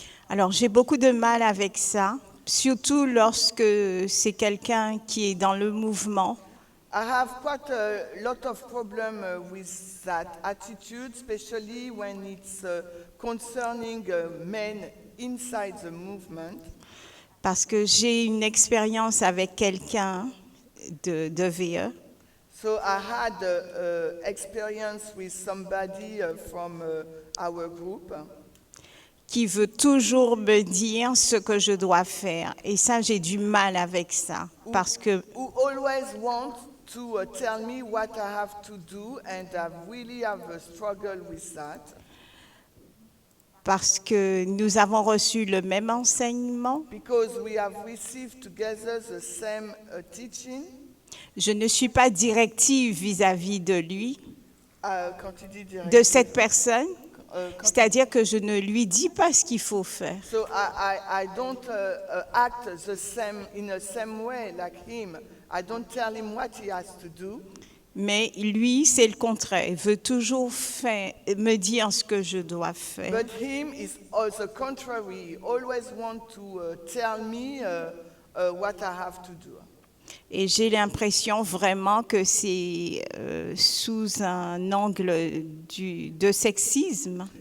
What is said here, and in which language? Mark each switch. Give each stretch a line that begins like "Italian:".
French: Alors j'ai beaucoup de mal avec ça, surtout lorsque c'est quelqu'un qui est dans le mouvement.
English: I have quite a lot of problem with that attitude, especially when it's concerning men inside the movement.
French: Parce que j'ai une expérience avec quelqu'un de VE
English: So I had experience with somebody from our group
French: qui veut toujours me dire ce que je dois faire. Et ça, j'ai du mal avec ça. Parce que
English: who always want to tell me what I have to do, and I really have a struggle with that.
French: Parce que nous avons reçu le même enseignement.
English: Because we have received together the same teaching.
French: Je ne suis pas directive vis-à-vis de lui, Quand tu dis de cette personne. C'est-à-dire que je ne lui dis pas ce qu'il faut faire.
English: So I don't act the same in the same way like him. I don't tell him what he has to do.
French: Mais lui, c'est le contraire. Il veut toujours me dire ce que je dois faire.
English: But him is also contrary. He always want to tell me what I have to do.
French: Et j'ai l'impression vraiment que c'est sous un angle de sexisme.